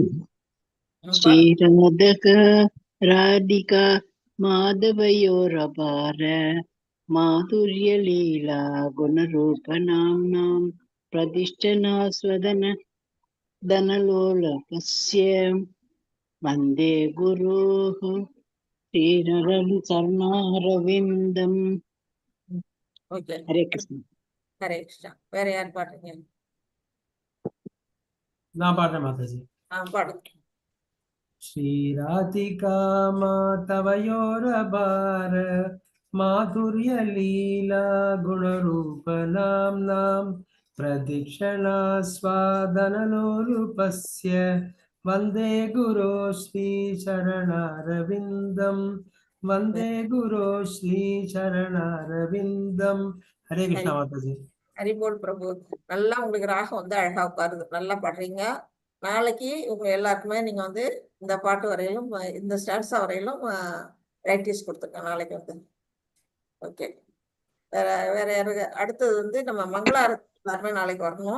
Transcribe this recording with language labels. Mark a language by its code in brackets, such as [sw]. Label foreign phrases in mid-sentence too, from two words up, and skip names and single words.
[sa] श्रीराधक राधिका माधवयोरपार माधुर्य लीला गुणरूपणाम् प्रतिष्टनास्वदन धनलोलकस्य वन्दे गुरुः श्रीचरणारविन्दम्. [ta] ஓகே. ஹரே கிருஷ்ணா. ஹரே கிருஷ்ணா. வேற யார் பாடுறீங்க? நான் பாடுறேன் மாதாஜி. பாடுங்க. [sa] श्रीराधिका मातवयोरभार माधुर्य लीला गुणरूपनाम्नां प्रदीक्षणा स्वादनलोलुपस्य वन्दे गुरो श्रीचरणारविन्दं वन्दे गुरो श्रीचरणारविन्दं. [hi] हरे कृष्णा माताजी. [ta] ஹரிபோல் பிரபு. நல்லா உங்களுக்கு ராகம் வந்து அழகா உட்காருது. நல்லா பாடுறீங்க. நாளைக்கு உங்க எல்லாருக்குமே நீங்க வந்து இந்த பாட்டு வரையிலும் இந்த ஸ்டான்ஸா வரையிலும் பிராக்டிஸ் கொடுத்துருங்க நாளைக்கு வந்து. ஓகே. வேற யாரு? அடுத்தது வந்து நம்ம மங்களாரத்தி எல்லாருமே நாளைக்கு வரணும்.